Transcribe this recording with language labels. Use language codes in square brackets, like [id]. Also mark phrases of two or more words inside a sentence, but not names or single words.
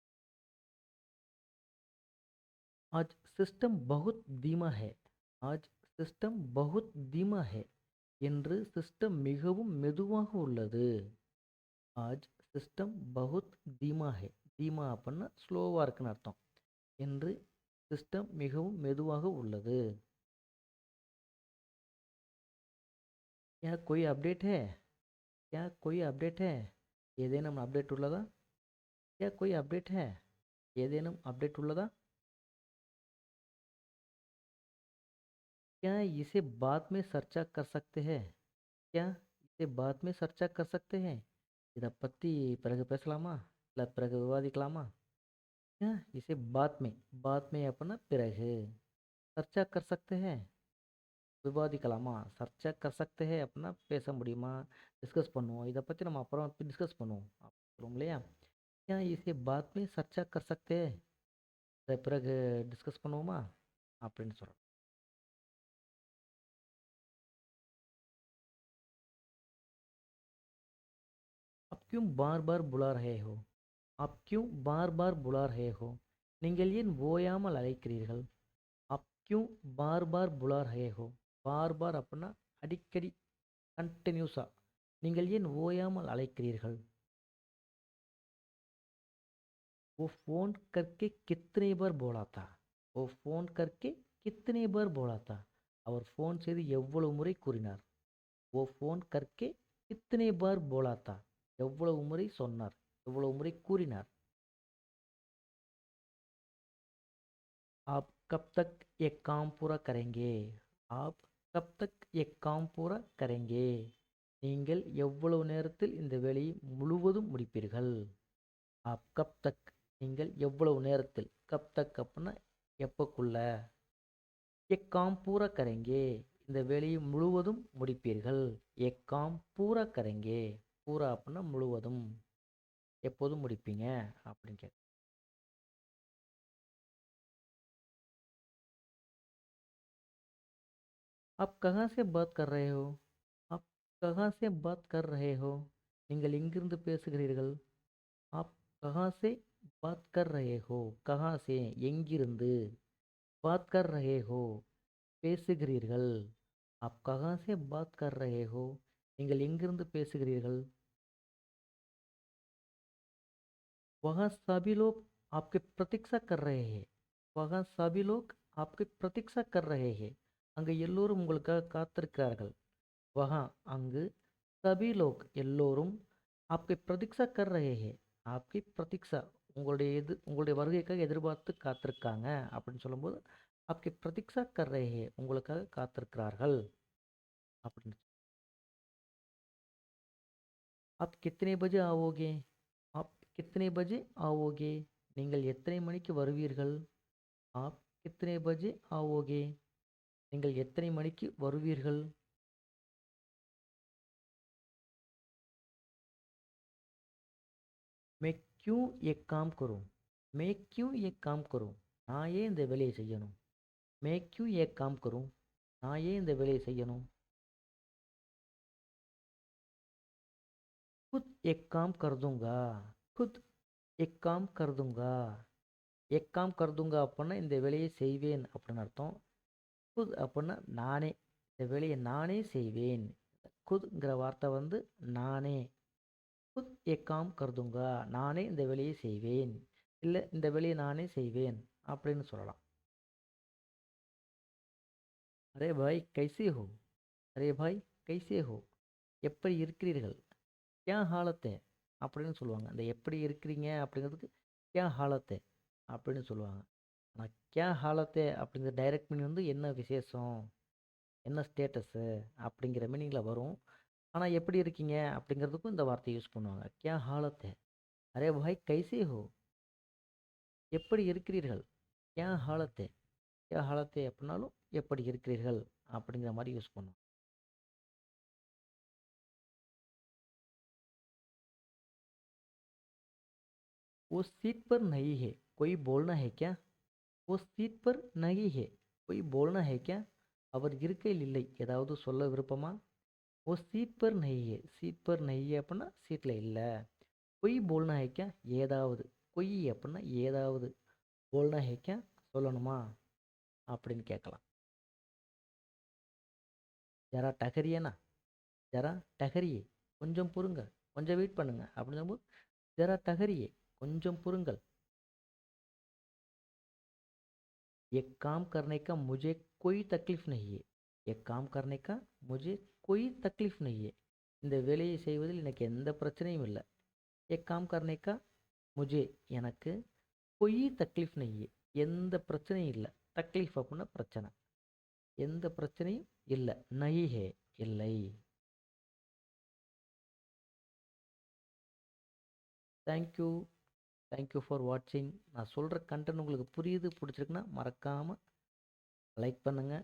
[hi] आज सिस्टम बहुत धीमा है. आज सिस्टम बहुत धीमा है [ta] என்று சிஸ்டம் மிகவும் மெதுவாக உள்ளது. [hi] आज सिस्टम बहुत धीमा है. [ta] தீமா அப்படின்னா ஸ்லோவாக இருக்குன்னு அர்த்தம். என்று சிஸ்டம் மிகவும் மெதுவாக உள்ளது. [hi] क्या कोई अपडेट है? क्या कोई अपडेट है? [ta] ஏதேனும் அப்டேட் உள்ளதா? [hi] क्या कोई अपडेट है? [ta] ஏதேனும் அப்டேட் உள்ளதா? [hi] क्या इसे बाद में चर्चा कर सकते हैं? क्या इसे बाद में चर्चा कर सकते हैं? [ta] இதை பற்றி பிறகு பேசலாமா, இல்லை பிறகு விவாதிக்கலாமா? [hi] क्या इसे बाद में [ta] அப்படின்னா பிறகு, [hi] चर्चा कर सकते हैं [ta] விவாதிக்கலாமா, [hi] चर्चा कर सकते हैं [ta] அப்படின்னா பேச முடியுமா, டிஸ்கஸ் பண்ணுவோம், இதை பற்றி நம்ம அப்புறம் டிஸ்கஸ் பண்ணுவோம் சொல்லுவோம் இல்லையா? [hi] क्या इसे बाद में चर्चा कर सकते हैं? [ta] இதை பிறகு டிஸ்கஸ் பண்ணுவோமா அப்படின்னு சொல்கிறோம். [hi] आप क्यों बार बार बुला रहे हो? आप क्यों बार बार बुला रहे हो? [ta] நீங்கள் ஏன் ஓயாமல் அழைக்கிறீர்கள்? [hi] आप क्यों बार बार बुला रहे हो? बार बार [ta] அப்படின்னா அடிக்கடி, கண்டினியூஸாக. நீங்கள் ஏன் ஓயாமல் அழைக்கிறீர்கள்? [hi] वो फ़ोन करके कितने बार बोला था? वो फ़ोन करके कितने बार बोला था? [ta] அவர் ஃபோன் செய்து எவ்வளவு முறை கூறினார்? [hi] वो फ़ोन करके कितने बार बोला था? [ta] எவ்வளவு முறை சொன்னார், எவ்வளவு முறை கூறினார்? [hi] आप कब तक ये काम पूरा करेंगे? आप कब तक ये काम पूरा करेंगे? [ta] நீங்கள் எவ்வளவு நேரத்தில் இந்த வேலையை முழுவதும் முடிப்பீர்கள்? [hi] आप कब तक [ta] நீங்கள் எவ்வளவு நேரத்தில், [hi] कब तक [ta] அப்படின்னா எப்போக்குள்ள, [hi] ये काम पूरा करेंगे [ta] இந்த வேலையை முழுவதும் முடிப்பீர்கள். [hi] ये काम पूरा करेंगे, [ta] பூரா அப்படின்னா முழுவதும், எப்போதும் முடிப்பீங்க அப்படின்னு கேட்க. [hi] आप कहाँ से बात कर रहे हो? आप कहाँ से बात कर रहे हो? [ta] நீங்கள் எங்கிருந்து பேசுகிறீர்கள்? [hi] आप कहाँ से बात कर रहे हो? कहाँ से [ta] எங்கிருந்து, [hi] बात कर रहे हो [ta] பேசுகிறீர்கள். [hi] आप कहाँ से बात कर रहे हो? [ta] நீங்கள் எங்கிருந்து பேசுகிறீர்கள்? [hi] वहाँ सभी लोग आपके प्रतीक्षा कर रहे हैं. वहाँ सभी लोग आपके प्रतीक्षा कर रहे हैं. [ta] அங்கு எல்லோரும் உங்களுக்காக காத்திருக்கிறார்கள். वहाँ அங்கு, [hi] सभी लोग [ta] எல்லோரும், [hi] आपके प्रतीक्षा कर रहे हैं आपकी प्रतीक्षा [ta] உங்களுடைய வருகைக்காக எதிர்பார்த்து காத்திருக்காங்க அப்படின்னு சொல்லும்போது, [hi] आपके प्रतीक्षा कर रहे हैं [ta] உங்களுக்காக காத்திருக்கிறார்கள் அப்படின்னு. [hi] आप कितने बजे आओगे? आप कितने बजे आओगे? [ta] நீங்கள் எத்தனை மணிக்கு வருவீர்கள்? [hi] आप कितने बजे आओगे? [ta] நீங்கள் எத்தனை மணிக்கு வருவீர்கள்? [hi] मैं क्यों ये काम करूं? मैं क्यों ये काम करूं? [ta] நான் ஏன் இந்த வேலையை செய்யணும்? [hi] मैं क्यों ये काम करूं? [ta] நான் ஏன் இந்த வேலையை செய்யணும்? [hi] खुद एक काम कर दूंगा. खुद एक काम कर दूंगा. एक काम कर दूंगा [ta] அப்படின்னா இந்த வேலையை செய்வேன் அப்படின்னு அர்த்தம். खुद அப்படின்னா நானே, இந்த வேலையை நானே செய்வேன். खुदங்கிற வார்த்தை வந்து நானே. [hi] खुद एक काम कर दूंगा [ta] நானே இந்த வேலையை செய்வேன், இல்லை இந்த வேலையை நானே செய்வேன் அப்படின்னு சொல்லலாம். [hi] अरे भाई कैसे हो? अरे भाई कैसे हो? [ta] எப்படி இருக்கிறீர்கள்? [hi] क्या हालत है [ta] அப்படின்னு சொல்லுவாங்க. அந்த எப்படி இருக்கிறீங்க அப்படிங்கிறதுக்கு [hi] क्या हालत है [ta] அப்படின்னு சொல்லுவாங்க. ஆனால் [hi] क्या हालत है [ta] அப்படிங்கிற [en] direct meaning [ta] வந்து என்ன விசேஷம், என்ன ஸ்டேட்டஸு அப்படிங்கிற மீனிங்கில் வரும். ஆனால் எப்படி இருக்கீங்க அப்படிங்கிறதுக்கும் இந்த வார்த்தையை யூஸ் பண்ணுவாங்க. [hi] क्या हालत है? अरे भाई कैसे हो? [ta] எப்படி இருக்கிறீர்கள்? [hi] क्या हालत है? क्या हालत है [ta] அப்படின்னாலும் எப்படி இருக்கிறீர்கள் அப்படிங்கிற மாதிரி யூஸ் பண்ணுவோம். [hi] वो सीट पर नहीं है, कोई बोलना है क्या? वो सीट पर नहीं है, कोई बोलना है क्या? [ta] அவர் இருக்கையில் இல்லை, ஏதாவது சொல்ல விருப்பமா? [hi] वो सीट पर नहीं है, सीट पर नहीं है [ta] அப்படின்னா சீட்டில் இல்லை. [hi] कोई बोलना है क्या? [ta] ஏதாவது. कोई அப்படின்னா ஏதாவது. [hi] बोलना है क्या? [ta] சொல்லணுமா அப்படின்னு கேட்கலாம். [hi] ज़रा ठहरियेना, ज़रा ठहरिये, [ta] கொஞ்சம் பொறுங்க, கொஞ்சம் வெயிட் பண்ணுங்க அப்படின்னு சொல்லும்போது [hi] ज़रा ठहरिये, [ta] கொஞ்சம் பொறுங்கள். [hi] एक काम करने का मुझे कोई तकलीफ नहीं है. एक काम करने का मुझे कोई तकलीफ नहीं है. [ta] இந்த வேலையை செய்வதில் எனக்கு எந்த பிரச்சனையும் இல்லை. [hi] एक काम करने का मुझे எனக்கு कोई तकलीफ नहीं है. [ta] எந்த பிரச்சனையும் இல்லை. தக்லீஃப் அப்படின்னா பிரச்சனை. எந்த பிரச்சனையும் இல்லை. [hi] नहीं है, [ta] இல்லை. தேங்க்யூ. [en] Thank you for watching. [ta] நான் சொல்கிற கண்டென்ட் உங்களுக்கு புரியுது, பிடிச்சிருக்குன்னா மறக்காமல் லைக் பண்ணுங்கள்.